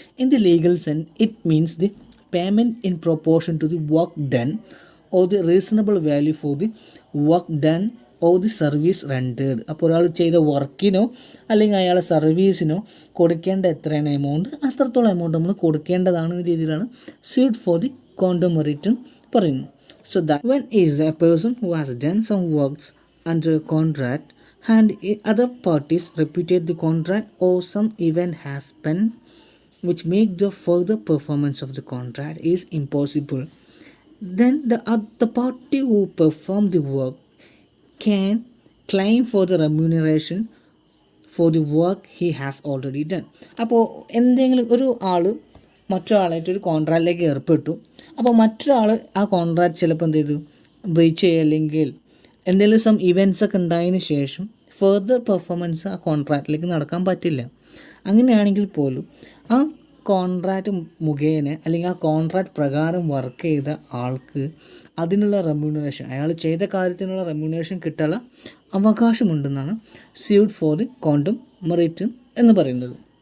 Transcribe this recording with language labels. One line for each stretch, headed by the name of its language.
English: In the legal sense it means the payment in proportion to the work done or the reasonable value for the work done or the service rendered.
Malayalam: അപ്പോൾ ഒരാൾ ചെയ്ത വർക്കിനോ അല്ലെങ്കിൽ അയാളെ സർവീസിനോ കൊടുക്കേണ്ട എത്രയാണ് amount, അത്രത്തോളം amount നമ്മൾ കൊടുക്കേണ്ടതാണ് എന്ന രീതിയിലാണ് suit for the quantum merit പറയുന്നത്.
English: So that when is a person who has done some works under a contract and other parties repudiate the contract or some event has been which make the further performance of the contract is impossible, then the party who performed the work can claim for the remuneration for the work he has already done.
Malayalam: അപ്പോൾ എന്തെങ്കിലും ഒരു ആൾ മറ്റൊരാളായിട്ട് ഒരു കോൺട്രാക്റ്റിലേക്ക് ഏർപ്പെട്ടു. അപ്പോൾ മറ്റൊരാൾ ആ contract ചിലപ്പോൾ എന്ത് ചെയ്തു, ബ്രീച്ച് ചെയ്യുക അല്ലെങ്കിൽ എന്തെങ്കിലും സം ഇവൻറ്റ്സ് ഒക്കെ ഉണ്ടായതിന് ശേഷം ഫെർദർ പെർഫോമൻസ് ആ കോൺട്രാക്റ്റിലേക്ക് നടക്കാൻ പറ്റില്ല. അങ്ങനെയാണെങ്കിൽ പോലും ആ കോൺട്രാക്റ്റ് മുഖേന അല്ലെങ്കിൽ ആ കോൺട്രാക്റ്റ് പ്രകാരം വർക്ക് ചെയ്ത ആൾക്ക് അതിനുള്ള റെമ്യൂണറേഷൻ, അയാൾ ചെയ്ത കാര്യത്തിനുള്ള റെമ്യൂണറേഷൻ കിട്ടാനുള്ള അവകാശമുണ്ടെന്നാണ് suit for the quantum merit എന്ന് പറയുന്നത്.